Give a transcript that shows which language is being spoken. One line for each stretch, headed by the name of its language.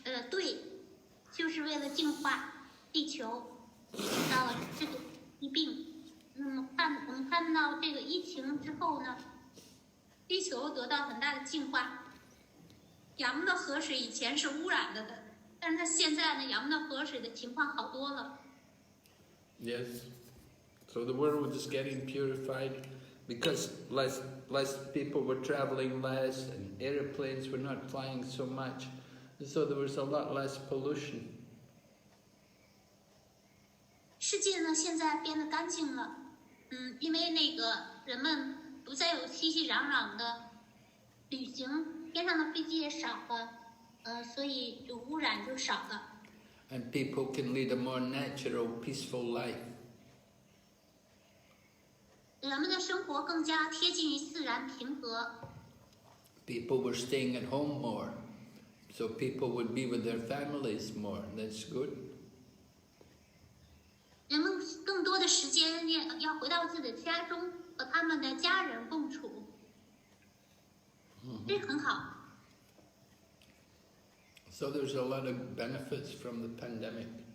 Chinese: 对，就是为了净化地球，制造了这个疾病。我们看到这个疫情之后呢，地球得到很大的净化。雅木的河水以前是污染的，但是它现在呢，雅木的河水的情况好多了。
English: Yes. So the world is getting purified because less people were traveling less and airplanes were not flying so much. And so there was a lot less pollution.
Chinese: 世界呢现在变得干净了，因为那个人们不再有熙熙攘攘的旅行，天上的飞机也少了，所以就污染就少了。
English: And people can lead a more natural, peaceful life.
Chinese: 人们的生活更加贴近于自然平和。
English: People were staying at home more, so people would be with their families more. That's good.
Chinese: 人们更多的时间要回到自己的家中，和他们的家人共处，这很好。
English: So there's a lot of benefits from the pandemic.